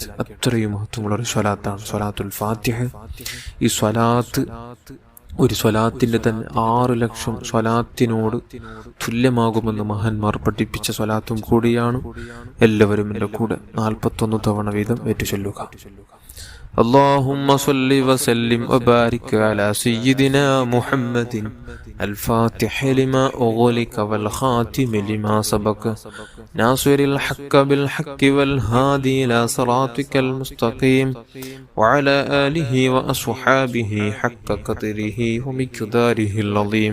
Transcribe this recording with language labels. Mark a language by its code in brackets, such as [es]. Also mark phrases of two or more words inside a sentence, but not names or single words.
[ml] അത്രയും മഹത്വമുള്ള ഒരു സ്വലാത്താണ് സ്വലാത്തുൽ ഫാത്തിഹ. ഈ സ്വലാത്ത് ഒരു സ്വലാത്തിന്റെ തന്നെ 6 ലക്ഷം സ്വലാത്തിനോട് തുല്യമാകുമെന്ന് മഹാന്മാർ പഠിപ്പിച്ച സ്വലാത്തും കൂടിയാണ്. എല്ലാവരും എൻ്റെ കൂടെ 41 തവണ വീതം ഏറ്റുചൊല്ലുക. [ar] اللهم صل وسلم وبارك على سيدنا محمد الفاتح لما أغلق والخاتم لما سبق ناصر الحق بالحق والهادي إلى صراطك المستقيم وعلى آله وأصحابه حق قدره ومقداره العظيم.